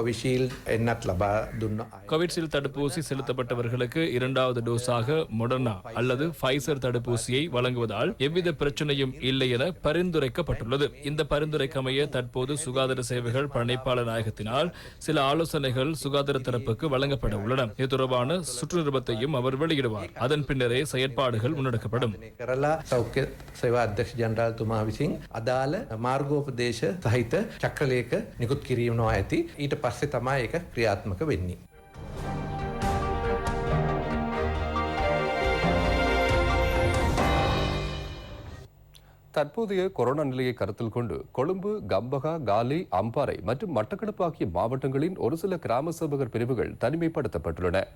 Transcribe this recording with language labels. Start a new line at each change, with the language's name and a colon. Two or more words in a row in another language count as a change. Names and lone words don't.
Tamil: கோவிஷீல்டு தடுப்பூசி செலுத்தப்பட்டவர்களுக்கு 2வது டோஸாக மொடர்னா அல்லது ஃபைசர் தடுப்பூசியை வழங்குவதால் எவ்வித பிரச்சனையும் இல்லை என பரிந்துரைக்கப்பட்டுள்ளது. இந்த பரிந்துரைக்கமைய தற்போது சுகாதார சேவைகள் பணிப்பாளர் நாயகத்தினால் சில ஆலோசனைகள் சுகாதார தரப்புக்கு வழங்கப்பட உள்ளன. இது தொடர்பான சுற்றுநிருபத்தையும் அவர் வெளியிடுவார். அதன் பின்னரே செயற்பாடுகள் முன்னெடுக்கப்படும்.
Sinhala: චක්‍රලයක නිකුත් කිරීමනවා ඇති. ඊට පස්සේ තමයි ඒක ක්‍රියාත්මක වෙන්නේ.
Tamil: தற்போதைய கொரோனா நிலையை கருத்தில் கொண்டு கொழும்பு, கம்பகா, காலி, அம்பாறை மற்றும் மட்டக்களப்பு ஆகிய மாவட்டங்களின் ஒரு சில கிராம சேவகர் பிரிவுகள் தனிமைப்படுத்தப்பட்டுள்ளன.